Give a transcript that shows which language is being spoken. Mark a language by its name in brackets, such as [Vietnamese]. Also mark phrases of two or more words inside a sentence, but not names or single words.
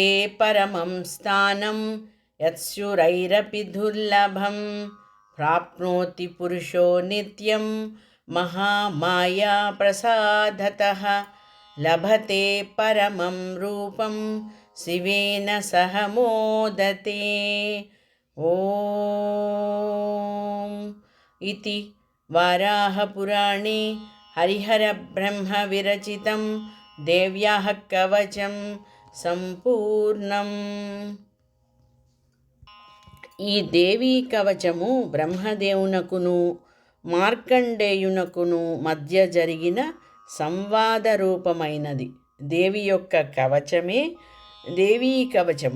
[Sanskrit] परमं स्थानं यत्सुरैरपि दुर्लभं प्राप्नोति पुरुषो नित्यं महामाया प्रसादतः लभते परमं रूपं शिवेन सह मोदते ॐ इति वाराहपुराणे हरिहरब्रह्मविरचितं देव्याः कवचं సంపూర్ణం. [Telugu] ఈ దేవీ కవచము బ్రహ్మదేవునకును మార్కండేయునకును మధ్య జరిగిన సంవాద రూపమైనది. దేవి యొక్క కవచమే దేవీ కవచము.